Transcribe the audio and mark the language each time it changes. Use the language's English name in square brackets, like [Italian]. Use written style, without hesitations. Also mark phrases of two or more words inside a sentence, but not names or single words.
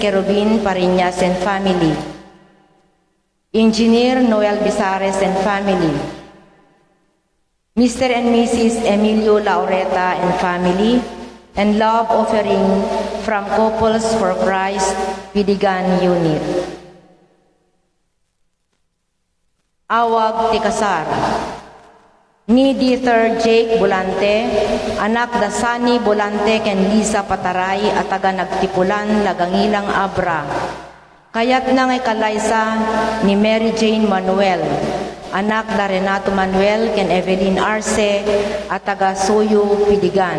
[English] Kerubin Pariñas and family. Engineer Noel Bizares and family. Mr. and Mrs. Emilio Laureta and family. And love offering from Couples for Christ, Pidigan Unit. [Iloko] Awag ti kasar. Ni Dieter Jake Bulante, anak da Sani Bulante ken Lisa Pataray at taga nagtipulan lagangilang Abra. Kayat na ngay kalaysa ni Mary Jane Manuel, anak da Renato Manuel ken Evelyn Arce at taga Suyo Pidigan.